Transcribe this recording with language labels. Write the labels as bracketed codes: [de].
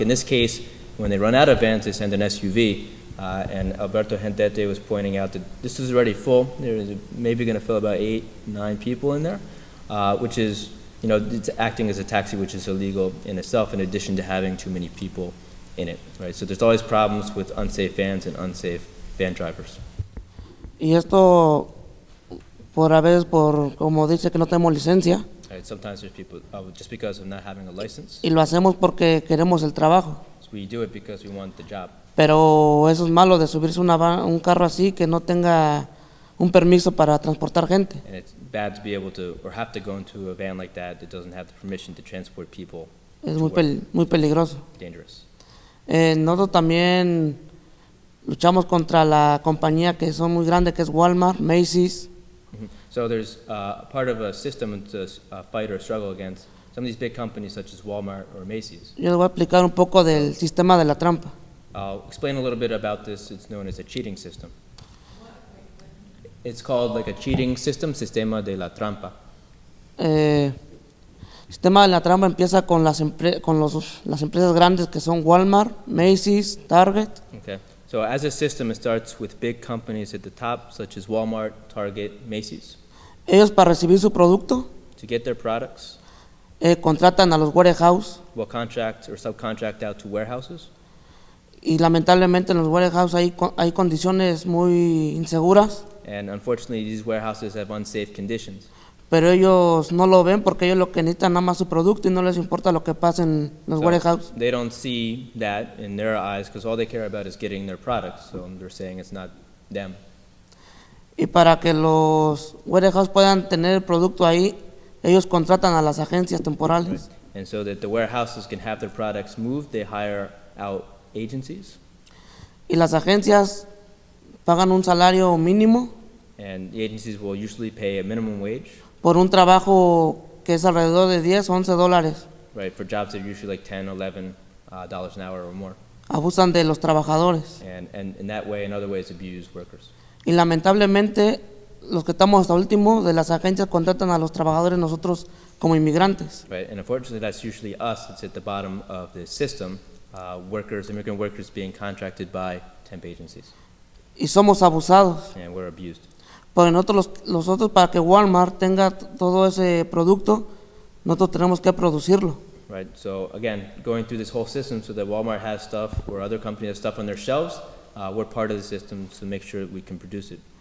[en] In this case, when they run out of vans, they send an SUV. And Alberto Hendete was pointing out that this is already full. There's maybe going to fill about 8, 9 people in there, which is, it's acting as a taxi, which is illegal in itself, in addition to having too many people in it, right? So there's always problems with unsafe vans and unsafe van drivers. [es] Y esto a veces como dice que no tenemos licencia. [en] Right, sometimes there's people, just because of not having a license. [es] Y lo hacemos porque queremos el trabajo. [en] So we do it because we want the job. [es] Pero eso es malo de subirse un carro así que no tenga un permiso para transportar gente. [en] And it's bad to be able to, or have to go into a van like that doesn't have the permission to transport people. [es] Es muy peligroso. [en] Dangerous. [es] Nosotros también luchamos contra la compañía que son muy grandes, que es Walmart, Macy's. [en] So there's part of a system to fight or struggle against some of these big companies such as Walmart or Macy's. [es] Yo les voy a explicar un poco del sistema de la trampa. [en] I'll explain a little bit about this. It's known as a cheating system. It's called like a cheating system, [es] sistema de la trampa. Sistema de la trampa empieza con las empresas grandes que son Walmart, Macy's, Target. [en] Okay. So as a system, it starts with big companies at the top, such as Walmart, Target, Macy's. [es] Ellos para recibir su producto [en] To get their products, [es] contratan a los warehouse [en] will contract or subcontract out to warehouses. [es] y lamentablemente en los warehouse hay condiciones muy inseguras, [en] And unfortunately, these warehouses have unsafe conditions. [es] pero ellos no lo ven porque ellos lo que necesitan nada más su producto y no les importa lo que pase en los [en] So warehouse. they don't see that in their eyes because all they care about is getting their products. So they're saying it's not them. [es] Y para que los warehouse puedan tener el producto ahí, ellos contratan a las agencias temporales. [en] And so that the warehouses can have their products moved, they hire out agencies. [es] Y las agencias pagan un salario mínimo [en] And the agencies will usually pay a minimum wage, [es] por un trabajo que es alrededor de 10 o 11 dólares. [en] right, for jobs that are usually like $10, $11 an hour or more. [es] Abusan de los trabajadores. [en] And in that way and other ways abuse workers. [es] Y lamentablemente, los que estamos hasta último de las agencias contratan a los trabajadores nosotros como inmigrantes. [en] Right, and unfortunately that's usually us that's at the bottom of the system, immigrant workers being contracted by temp agencies, [es] Y somos abusados. [en] and we're abused. [es] Porque nosotros para que Walmart tenga todo ese producto, nosotros tenemos que producirlo. [en] Right, so again, going through this whole system so that Walmart has stuff or other companies have stuff on their shelves, we're part of the system to make sure that we can produce it.